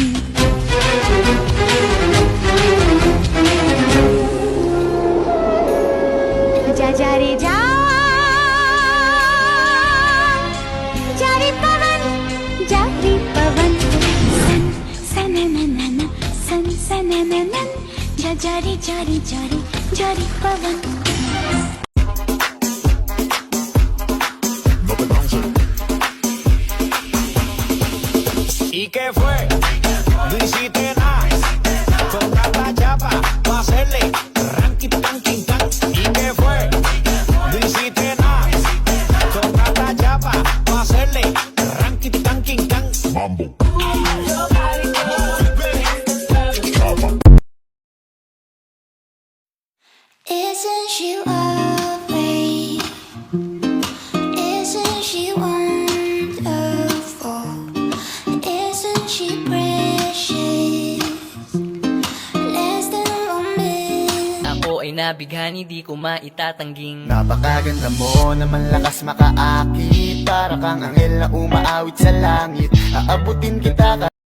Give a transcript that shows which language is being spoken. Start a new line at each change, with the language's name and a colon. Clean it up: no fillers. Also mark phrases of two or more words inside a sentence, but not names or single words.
Hindi: जा जा रे जा, जा रे पवन, जा रे पवन। सन सनननन, सन सनननन, जा जा रे जा रे जा रे, जा रे पवन।
Spanish: ¿Y qué fue? No hiciste nada. Con tanta chapa pa' hacerle ranking, tanking, tan. ¿Y qué fue? No hiciste nada. Con tanta chapa pa' hacerle ranking, tanking, tan. Mambo.
English: Isn't she lovely? Isn't she wonderful? Isn't she precious? Less than 1 minute.
Filipino: Ako ay nabighani, di ko maitatangging. Napakaganda mo naman, lakas makaakit. Para kang anghel na umaawit sa langit. Aabutin kita